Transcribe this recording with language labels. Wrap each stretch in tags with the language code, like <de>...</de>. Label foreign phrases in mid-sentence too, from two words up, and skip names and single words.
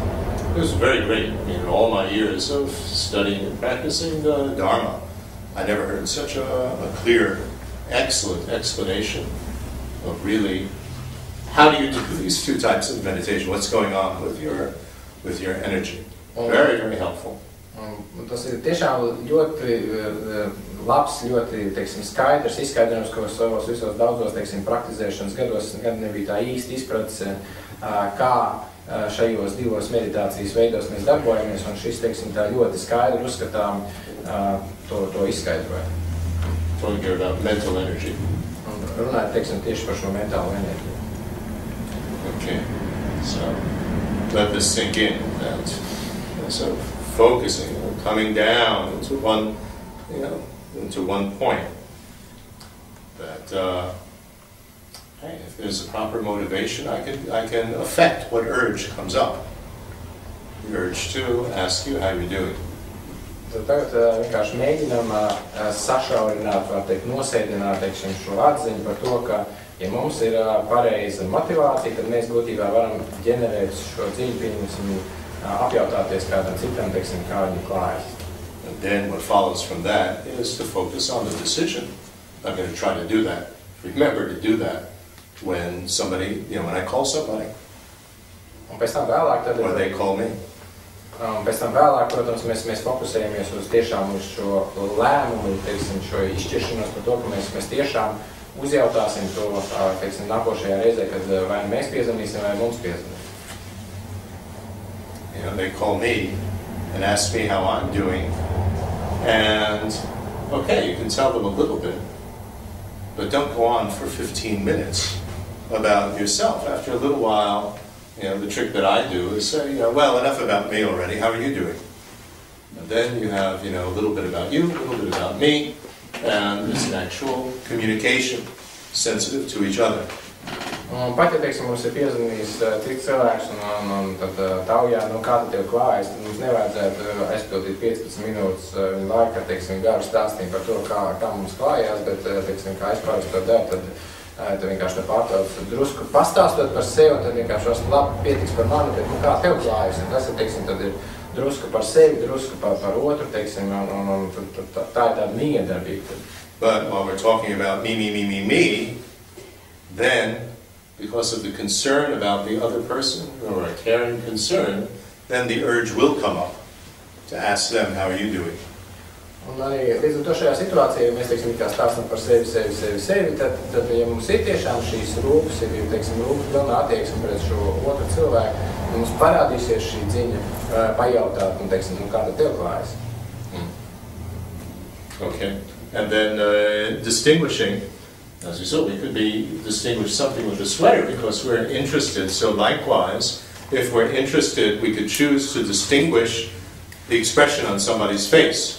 <en>It was very great. All my years of studying and practicing the Dharma, I never heard such a clear, excellent explanation of really how do you do these two types of meditation, what's going on with your energy. Very, very helpful.</en> <lv>Tas ir tiešām ļoti labs, ļoti, teiksim, skaidrs izskaidrojums, ko savos visos daudzos, teiksim, praktizēšanas gados gan nebija tā īsti izpratis, kā šajos divos meditācijas veidos mēs darbojamies, un šis, teiksim, tā ļoti skaidri uzskatām to izskaidroja.</lv> <en>Talking here about mental energy.</en> <lv>Un runājot, teiksim, tieši par šo mentālo enerģiju.</lv> <en>Okay, so let this sink in, that so focusing, coming down into one point. That hey, if there's a proper motivation, I can affect what urge comes up. The urge to ask you how you're doing.</en> <lv>Tad tagad vienkārši mēģinām sašaurināt, var teikt, nosēdināt, teiksim, šo atziņu par to, ka, ja mums ir pareiza motivācija, tad mēs būtībā varam ģenerēt šo dziļu, pieņemsim, apjautāties kādam citam, teiksim, kā viņi klājas.</lv> <en>And then what follows from that is to focus on the decision. I'm going to try to do that. Remember to do that when somebody, when I call somebody.</en> <lv>Un pēc tam vēlāk tad</lv> <en>or they call me.</en> <lv>Pēc tam vēlāk, protams, mēs fokusējamies uz tiešām uz šo lēmumu, teiksim, šo izšķiršanos par to, ka mēs tiešām uzjautāsim to, teiksim, nākošajā reizē, kad vai mēs piezvanīsim, vai mums piezvanīs.</lv> <en>You know, they call me and ask me how I'm doing, and okay, you can tell them a little bit, but don't go on for 15 minutes about yourself. After a little while, you know, the trick that I do is say, you know, well, enough about me already, how are you doing? And then you have, you know, a little bit about you, a little bit about me, and it's an actual communication, sensitive to each other.</en> <lv>Pat, ja, teiksim, mums ir piezvanījis cits cilvēks un tad taujā, nu, kā tad tev klājas, tad mums nevajadzētu aizpildīt 15 minūtes viņa laika, teiksim, garu stāstījumu par to, kā mums klājās, bet, teiksim, kā es parasti to daru, tad vienkārši pārtrauc drusku pastāstot par sevi, un tad vienkārši esmu labi pietiks par mani, bet, nu, kā tev klājas, un tas ir, teiksim, tad ir drusku par sevi, drusku par otru, teiksim, un tā ir tāda miedarbība.</lv> <en>But while we're talking about me, then, because of the concern about the other person, or a caring concern, then the urge will come up to ask them, how are you doing?</en> <lv>Un arī līdz ar to šajā situācijā, ja mēs, teiksim, kā stāstam par sevi, tad ja mums ir tiešām šīs rūpes, ja, teiksim, rūpes pilnā attieksme pret šo otru cilvēku, mums parādīsies šī dziņa pajautāt, un, teiksim, nu, kā tad tev klājas?</lv> <en>Okay, and then distinguishing, as we saw, we could distinguish something with a sweater because we're interested. So likewise, if we're interested, we could choose to distinguish the expression on somebody's face.</en>